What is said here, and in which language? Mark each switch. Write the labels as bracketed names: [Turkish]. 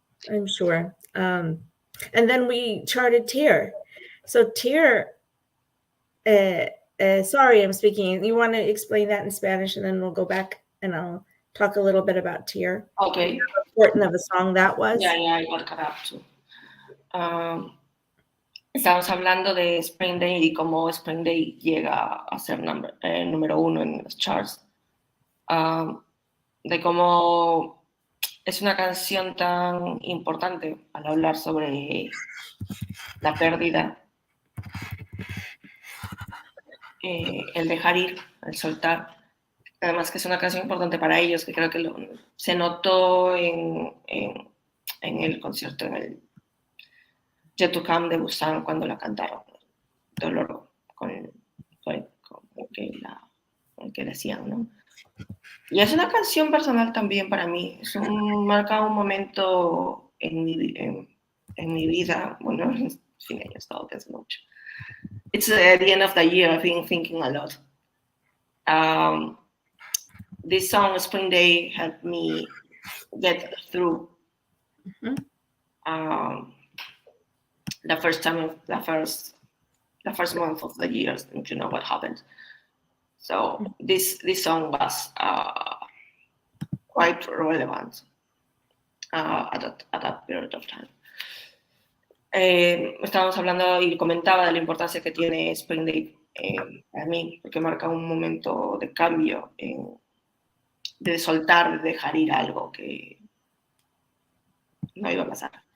[English] I'm sure. And then we charted Tier. So Tier, sorry, I'm speaking. You want to explain that in Spanish, and then we'll go back and I'll talk a little bit about Tier. Okay. How important of a song that was. Yeah, I got caught up too. [Spanish] Estamos hablando de Spring Day y cómo Spring Day llega a ser número 1 en los charts. De cómo es una canción tan importante al hablar sobre la pérdida, el dejar ir, el soltar. Además que es una canción importante para ellos, que creo que se notó en el concierto, en el Yet to Come de Busan, cuando la cantaron. Dolor con el que la hacían, ¿no? Y es una canción personal también para mí. Marca un momento en mi vida. Bueno, sí, he estado pensando mucho. [English] It's at the end of the year. I've been thinking a lot. This song, Spring Day, helped me get through um, the first time of the first month of the year. Don't you know what happened? So this song was quite relevant at that period of time. [Spanish] Estábamos hablando y comentaba de la importancia que tiene Spring Day para mí, porque marca un momento de cambio, de soltar, de dejar ir algo que no iba a pasar.